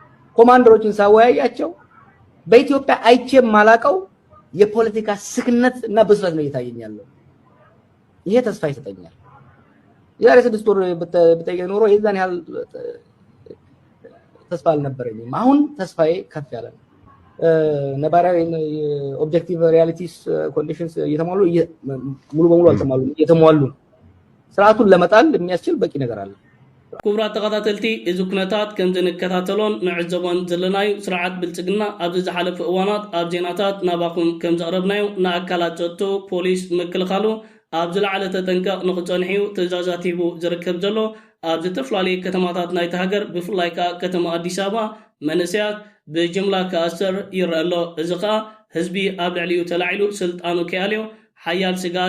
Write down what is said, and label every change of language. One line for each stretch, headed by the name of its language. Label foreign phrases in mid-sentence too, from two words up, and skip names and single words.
Amharic: ኮማንደሮችን ሳወያያቸው በኢትዮጵያ አይቼም ማላቀው የፖለቲካ ስክነት እና ብስለት ነው እየታየኛለው። ይሄ ተስፋ ይሰጠኛል። የዛሬ 6 ወር በጠየቀኝ ኖሮ የዛን ያህል ተስፋ አልነበረኝም። አሁን ተስፋዬ ከፍ ያለ ነው። ነባራዊ
English: objective realities conditions
Amharic: እየተሟሉ ሙሉ በሙሉ አልተሟሉ እየተሟሉ ስርዓቱን ለመጣል የሚያስችል በቂ ነገር አለ።
Tigrinya: ክቡራት ተኸታተልቲ እዚ ኩነታት ከም ዝንከታተሎን ንዕዘቦን ዘለናዩ ስርዓት ብልጽግና ኣብዚ ዝሓለፈ እዋናት ኣብ ዜናታት ናባኹም ከም ዘቕረብናዮ ንኣካላት ጸጥቶ ፖሊስ ምክልኻሉ ኣብ ዝለዓለ ተጠንቀቕ ንኽጸንሑ ትእዛዛት ሂቡ ዝርከብ ዘሎ ኣብ ዝተፈላለየ ከተማታት ናይቲ ሃገር ብፍላይ ከዓ ከተማ ኣዲስ ኣበባ መንእሰያት ብጅምላ ክኣሰር ይርአ ኣሎ። እዚ ከዓ ህዝቢ ኣብ ልዕሊኡ ተላዒሉ ስልጣኑ ከያልዮ ሓያል ስጋት